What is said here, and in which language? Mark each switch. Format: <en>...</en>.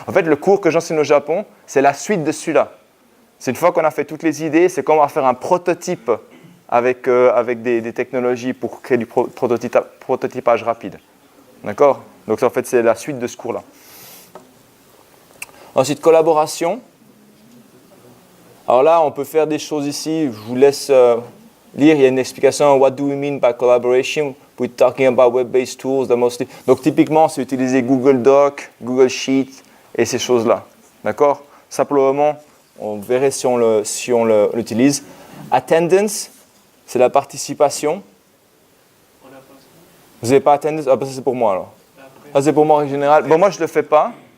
<fr>En fait, le cours que j'enseigne au Japon, c'est la suite de celui-là. C'est une fois qu'on a fait toutes les idées, c'est comme on va faire un prototype avec des technologies pour créer du prototypage rapide. D'accord? Donc en fait, c'est la suite de ce cours-là. Ensuite, collaboration. Alors là, on peut faire des choses ici. Je vous laisse lire. Il y a une explication.</fr> <en>What do we mean by collaboration? We're talking about web-based tools.</en> <fr>Donc typiquement, c'est utiliser Google Doc, Google Sheet et ces choses-là. D'accord? Simplement, on verrait si on l'utilise. Attendance, c'est la participation. Vous n'avez pas attendance? Ah, ben, ça c'est pour moi alors. Ça c'est pour moi en général. Bon, moi je ne le fais pas.</fr>